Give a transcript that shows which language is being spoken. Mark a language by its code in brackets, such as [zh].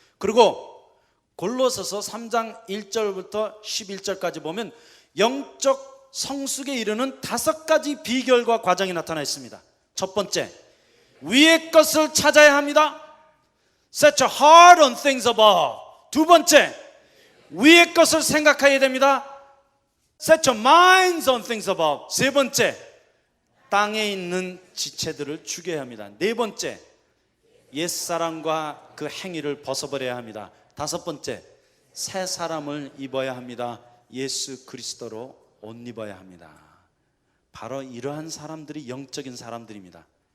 [ko] 그리고 골로새서 3장 1절부터 11절까지 보면 영적 성숙에 이르는 5가지 비결과 과정이 나타나 있습니다. 첫 번째, 위의 것을 찾아야 합니다. [en] Set your heart on things above. [ko] 두 번째, 위의 것을 생각해야 됩니다. [en] Set your minds on things above. [ko] 세 번째, 땅에 있는 지체들을 죽여야 합니다. 네 번째, 옛사람과 그 행위를 벗어버려야 합니다. 다섯 번째, 새 사람을 입어야 합니다. 예수 그리스도로 옷 입어야 합니다. 바로 이러한 사람들이 영적인 사람들입니다.